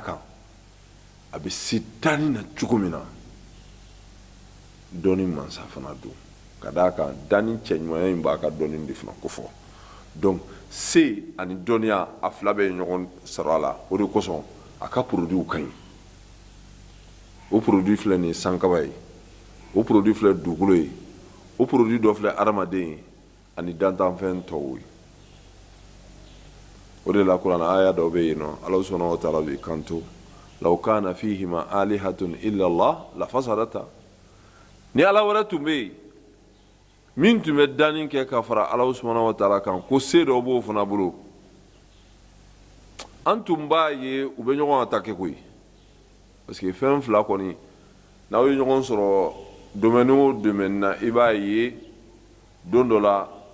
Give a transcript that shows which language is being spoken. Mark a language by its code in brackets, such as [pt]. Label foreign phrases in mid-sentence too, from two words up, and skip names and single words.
[bm] kan a bɛ se danni na cogo min na dɔnni mansa fana don ka d'a kan danni cɛɲumanya in b'a ka dɔnni de fana kofɔ donc se ani dɔnniya a fila bɛ ɲɔgɔn sɔrɔ a la o de kosɔn a ka produit ka ɲi o produit filɛ nin ye sankaba ye o produit filɛ dugukolo ye o produit dɔ filɛ adamaden ye ani dantanfɛn tɔw ye o de la kuranɛ aya dɔw bɛ yen nɔ Alahu [ar] سبحانه وتعالى [bm] b'i kanto [ar] لو كان فيهما آلهة إلا الله لفسدتا [bm] ni ala wɛrɛ tun bɛ yen min tun bɛ danni kɛ ka fara Alahu [ar] سبحانه وتعالى [bm] kan ko se dɔ b'o fana bolo an tun b'a ye u bɛ ɲɔgɔn attaquer koyi [fr] parce que [bm] fɛn fila kɔni n'aw ye ɲɔgɔn sɔrɔ domaine o domaine na i b'a ye don dɔ la